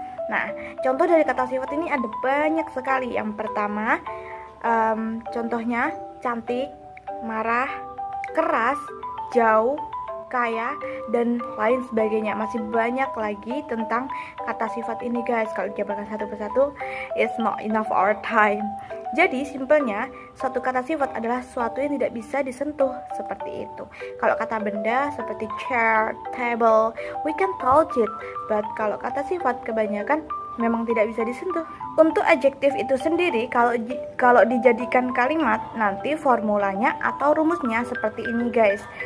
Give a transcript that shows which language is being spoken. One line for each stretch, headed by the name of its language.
Indonesian: Nah, contoh dari kata sifat ini ada banyak sekali. Yang pertama, contohnya cantik, marah, keras, jauh, kaya, dan lain sebagainya. Masih banyak lagi tentang kata sifat ini guys. Kalau dijabarkan satu persatu,
English: it's not enough our time.
Indonesian: Jadi simpelnya, suatu kata sifat adalah sesuatu yang tidak bisa disentuh, seperti itu. Kalau kata benda seperti
English: chair, table, we can touch it.
Indonesian: But kalau kata sifat kebanyakan memang tidak bisa disentuh. Untuk adjektif itu sendiri, kalau dijadikan kalimat, nanti formulanya atau rumusnya seperti ini guys.